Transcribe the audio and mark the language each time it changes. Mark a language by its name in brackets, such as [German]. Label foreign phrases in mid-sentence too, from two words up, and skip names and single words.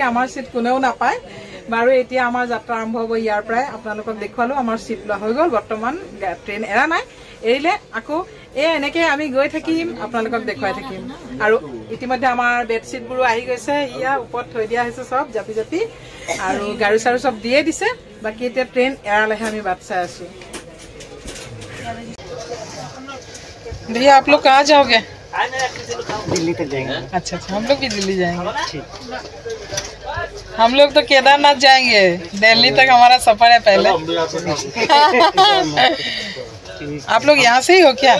[Assamese] আমাৰ চিট কোনেও নাপায় বাৰু এতিয়া আমাৰ যাত্ৰা আৰম্ভ হ'ব ইয়াৰ পৰাই আপোনালোকক দেখুৱালোঁ আমাৰ চিট লোৱা হৈ গ'ল বৰ্তমান ট্ৰেইন এৰা নাই এৰিলে আকৌ এনেকৈ আমি গৈ থাকিম আপোনালোকক দেখুৱাই থাকিম আৰু ইতিমধ্যে আমাৰ বেডশ্বীটবোৰো আহি গৈছে ইয়াৰ ওপৰত থৈ দিয়া হৈছে চব জাপি জাপি আৰু গাড়ী চাৰু চব দিয়ে দিছে বাকী এতিয়া ট্ৰেইন এৰালেহে আমি বাট চাই আছোঁ [Hindi] भैया आप लोग कहाँ जाओगे दिल्ली तक जाएंगे अच्छा हम लोग भी दिल्ली जाएंगे हम लोग तो केदारनाथ जाएंगे दिल्ली तक हमारा सफर है पहले आप लोग यहाँ से ही हो क्या